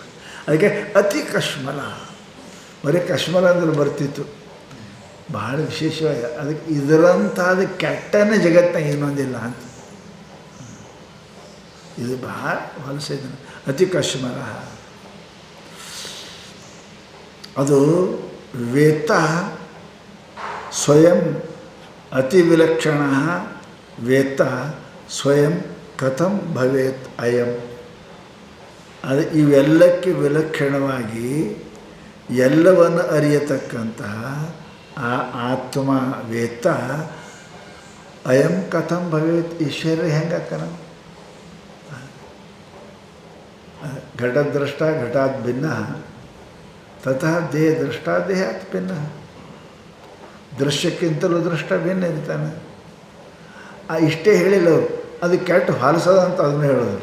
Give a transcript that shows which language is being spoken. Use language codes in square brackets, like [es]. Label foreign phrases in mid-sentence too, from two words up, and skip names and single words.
[kn] ಅದಕ್ಕೆ ಅತಿ ಕಶ್ಮಲ, ಬರೀ ಕಶ್ಮಲ ಅಂದ್ರೆ ಬರ್ತಿತ್ತು, ಭಾಳ ವಿಶೇಷವಾಗಿ. ಅದಕ್ಕೆ ಇದರಂತಾದ ಕೆಟ್ಟನೇ ಜಗತ್ತಿನಾಗ ಇನ್ನೊಂದಿಲ್ಲ ಅಂತ. ಇದು ಭಾಳ ಹೊಲಸ ಇದನ್ನು ಅತಿ ಕಶ್ಮಲ. [sa] ಅದು ವೇತ್ತ ಸ್ವಯಂ ಅತಿ ವಿಲಕ್ಷಣ, ವೇತ್ತ ಸ್ವಯಂ ಕಥಂ ಭವೇತ್ ಅಯಂ. [kn] ಅದು ಇವೆಲ್ಲಕ್ಕೆ ವಿಲಕ್ಷಣವಾಗಿ ಎಲ್ಲವನ್ನು ಅರಿಯತಕ್ಕಂತಹ ಆ ಆತ್ಮ [sa] ವೇತ್ತ ಅಯಂ ಕಥಂ ಭವೇತ್. [kn] ಈ ಶರೀರ ಹೆಂಗಾಕನ? [sa] ಘಟದ್ರಷ್ಟ ಘಟಾತ್ ಭಿನ್ನ, ತತಃ ದೇಹ ದೃಷ್ಟ ದೇಹಾತ್ ಭಿನ್ನ. [kn] ದೃಶ್ಯಕ್ಕಿಂತಲೂ ದೃಷ್ಟ ಭಿನ್ನ ಇರ್ತಾನೆ. ಇಷ್ಟೇ ಹೇಳಿಲ್ಲ ಅವರು, ಅದು ಕೆಟ್ಟ ಹೊಲಸದ ಅಂತ ಅದನ್ನು ಹೇಳೋದು.